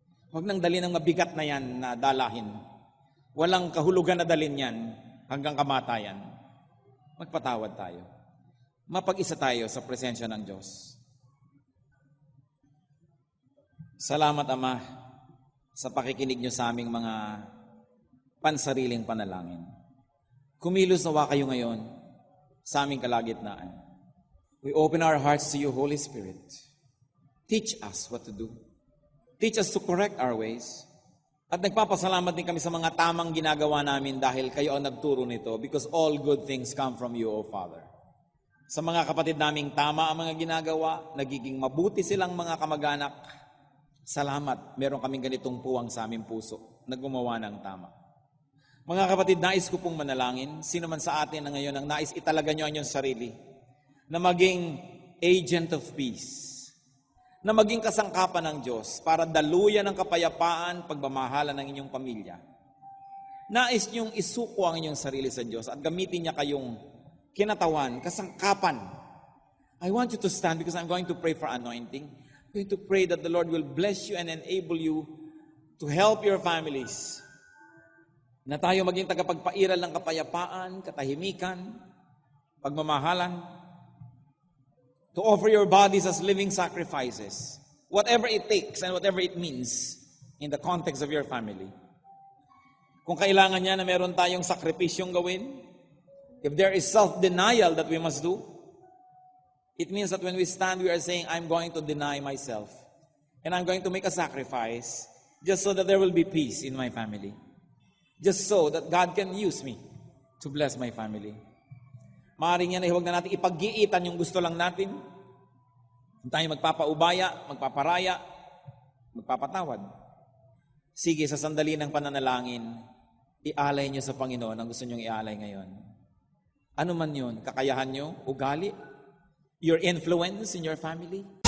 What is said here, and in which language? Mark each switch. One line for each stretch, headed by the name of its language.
Filipino: Huwag nang dalhin ng mabigat na yan na dalahin. Walang kahulugan na dalhin yan hanggang kamatayan. Magpatawad tayo. Mapag-isa tayo sa presensya ng Diyos. Salamat, Ama, sa pakikinig niyo sa aming mga pansariling panalangin. Kumilos nawa kayo ngayon sa aming kalagitnaan.
English: We open our hearts to you, Holy Spirit. Teach us what to do. Teach us to correct our ways.
Filipino: At nagpapasalamat din kami sa mga tamang ginagawa namin dahil kayo ang nagturo nito
English: because all good things come from you, O Father.
Filipino: Sa mga kapatid naming tama ang mga ginagawa, nagiging mabuti silang mga kamag-anak. Salamat, meron kaming ganitong puwang sa aming puso na gumawa ng tama. Mga kapatid, nais ko pong manalangin, sino man sa atin na ngayon ang nais italaga nyo ang inyong sarili, na maging
English: agent of peace,
Filipino: na maging kasangkapan ng Diyos para daluyan ng kapayapaan, pagmamahala ng inyong pamilya. Nais nyong isuko ang inyong sarili sa Diyos at gamitin niya kayong kinatawan, kasangkapan.
English: I want you to stand because I'm going to pray for anointing. I'm going to pray that the Lord will bless you and enable you to help your families.
Filipino: Na tayo maging tagapagpairal ng kapayapaan, katahimikan, pagmamahalan.
English: To offer your bodies as living sacrifices. Whatever it takes and whatever it means in the context of your family.
Filipino: Kung kailangan niya na meron tayong sakripisyong gawin,
English: if there is self-denial that we must do, it means that when we stand, we are saying, I'm going to deny myself. And I'm going to make a sacrifice just so that there will be peace in my family. Just so that God can use me to bless my family.
Filipino: Maaaring yan ay huwag na natin ipag-iitan yung gusto lang natin. Kung tayo magpapaubaya, magpaparaya, magpapatawad. Sige, sa sandali ng pananalangin, ialay niyo sa Panginoon ang gusto niyong ialay ngayon. Ano man yun? Kakayahan niyo? Ugali?
English: Your influence in your family?